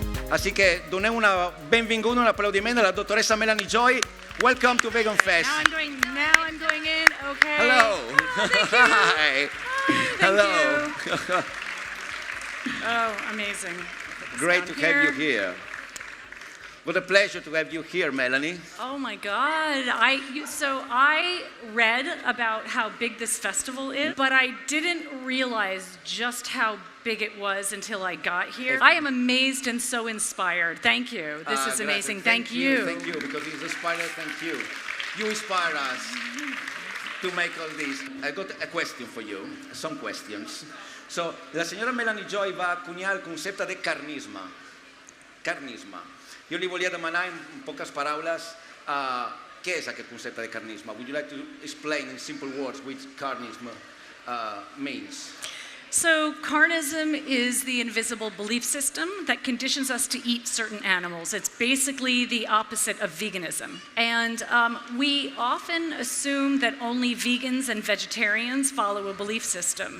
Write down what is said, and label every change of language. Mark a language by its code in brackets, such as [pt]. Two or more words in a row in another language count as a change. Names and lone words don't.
[ca] Així que donem una benvinguda, un aplaudiment a la doctoressa Melanie Joy. [en] Welcome to Vegan Fest. Now I'm going in. Okay. Hello. Hi. Hello. Oh, amazing. Great to have you here. What a pleasure to have you here, Melanie. Oh my God. So I read about how big this festival is, but I didn't realize just how big it was until I got here. I am amazed and so inspired. Thank you. This is amazing. Thank you. Thank you, because it's inspired. Thank you. You inspire us to make all this. I got a question for you, some questions. So, [ca] la senyora Melanie Joy va acunyar el concepte de carnisme. Carnisme. Jo li volia demanar en poques paraules què és aquest concepte de carnisme. [en] Would you like to explain in simple words what carnism means? So carnism is the invisible belief system that conditions us to eat certain animals. It's basically the opposite of veganism. And we often assume that only vegans and vegetarians follow a belief system.